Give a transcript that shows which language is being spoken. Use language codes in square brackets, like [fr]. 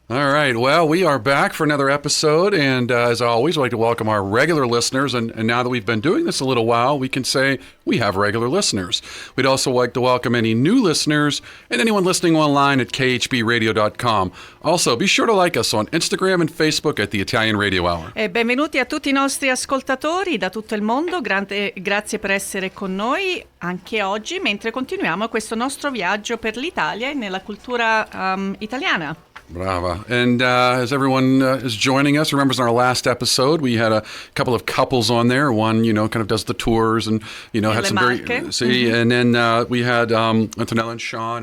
[en] All right, well, we are back for another episode, and as always, I'd like to welcome our regular listeners, and now that we've been doing this a little while, we can say we have regular listeners. We'd also like to welcome any new listeners and anyone listening online at khbradio.com. Also, be sure to like us on Instagram and Facebook at the Italian Radio Hour. [it] E benvenuti a tutti i nostri ascoltatori da tutto il mondo. Grazie per essere con noi anche oggi, mentre continuiamo questo nostro viaggio per l'Italia e nella cultura italiana. Brava. [en] And as everyone is joining us, remembers in our last episode, we had a couple of couples on there. One, kind of does the tours and, had some very... And then we had Antonella and Sean.